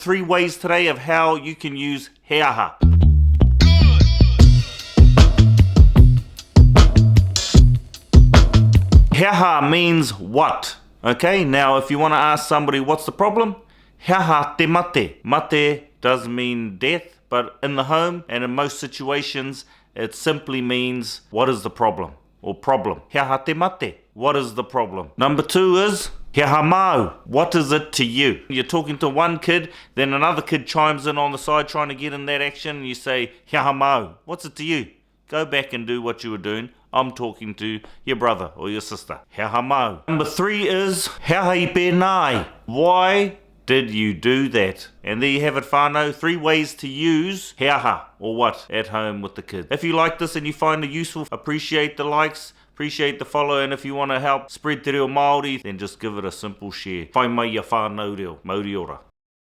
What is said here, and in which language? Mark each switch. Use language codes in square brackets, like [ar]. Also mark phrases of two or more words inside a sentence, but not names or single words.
[en] 3 ways today of how you can use [mi] he aha. He aha [en] means what? Okay, now if you want to ask somebody what's the problem, [mi] he aha te mate. [en] Mate does mean death, but in the home and in most situations, it simply means what is the problem or problem. [mi] He aha te mate. [en] What is the problem? Number 2 is [mi] he aha mau. [en] What is it to you? You're talking to one kid, then another kid chimes in on the side trying to get in that action, and you say [mi] he aha mau. [en] What's it to you? Go back and do what you were doing. I'm talking to your brother or your sister. [mi] He aha mau. [en] Number 3 is [mi] he aha I pēnai. [en] Why did you do that? And there you have it, whānau. 3 ways to use [mi] he aha [en] or what at home with the kids. If you like this and you find it useful, appreciate the likes, appreciate the follow, and if you want to help spread [mi] te reo Māori, [en] then just give it a simple share. [mi] Whai mai ia whānau reo, Mauri ora.